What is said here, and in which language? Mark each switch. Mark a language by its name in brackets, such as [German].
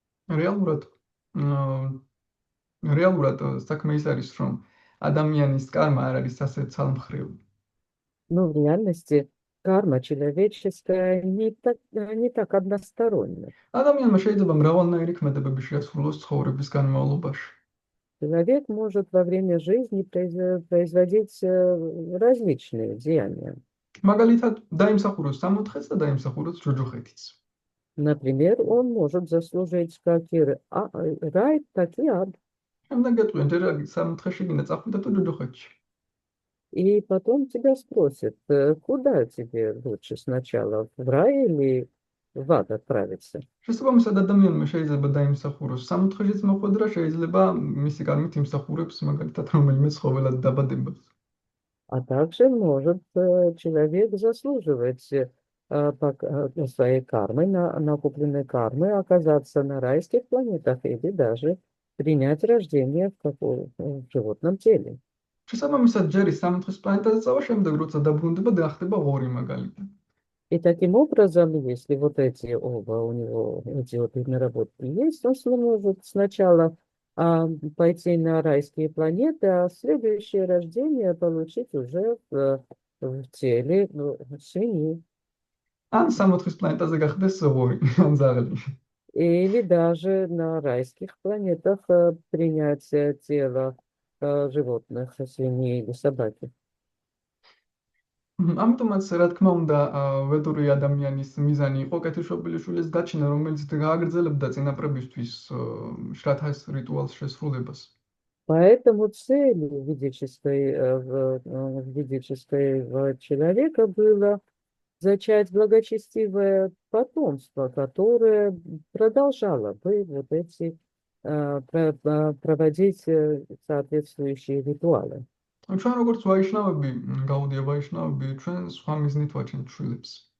[Georgian] რეალურად რეალურად საქმე ის არის, რომ ადამიანის კარმა არ არის ასე ცალმხრივი. [Russian] Ну, в реальности карма человеческая не так односторонняя. [Georgian] ადამიანმა შეიძლება მრავალნაირი ქმედებები შეასრულოს ცხოვრების განმავლობაში. [Russian] Человек может во время жизни производить различные деяния. [Georgian] მაგალითად, დაიმსახუროს სამოთხეც და დაიმსახუროს ჯოჯოხეთიც. [Russian] Например, он может заслужить как и рай, так и ад. [Georgian] შემდეგ გეტყვიან, ჯერ სამოთხეში გინდა წახვიდე თუ ჯოჯოხეთში. [Russian] И потом тебя спросят, куда тебе лучше сначала, в рай или в ад отправиться? [Georgian] შესაბამისად, ადამიანმა შეიძლება დაიმსახუროს სამოთხეშიც მოხვედრა, შეიძლება მისი კარმით იმსახურებს მაგალითად რომელიმე ცხოველად დაბადებას. [Russian] А также может человек заслуживать своей кармой, накопленной кармой, оказаться на райских планетах или даже принять рождение в животном теле. [Georgian] შესაბამისად, ჯერ ის სამოთხის პლანეტაზე წავა, შემდეგ როცა დაბრუნდება, ხდება ღორი მაგალითად. [Russian] И таким образом, если вот эти оба у него, эти вот наработки есть, он может сначала пойти на райские планеты, а следующее рождение получить уже в теле свиньи. [Georgian] ან სამოთხის планетაზე გახდეს ღორი, ან ძაღლი. [Russian] Или даже на райских планетах принять тело животных, свиньи или собаки. [Georgian] ამიტომაც, რა თქმა უნდა, ვედური ადამიანის მიზანი იყო კეთილშობილი შვილის გაჩენა, რომელიც გააგრძელებდა წინაპრებისთვის შრათას რიტუალს შესრულებას. [Russian] Поэтому целью ведического человека было зачать благочестивое потомство, которое продолжало бы вот эти проводить соответствующие ритуалы. [Georgian] ჩვენ როგორც ვაიშნავები, გაუდია ვაიშნავები, ჩვენ სხვა მიზნით ვაჩენთ შვილებს.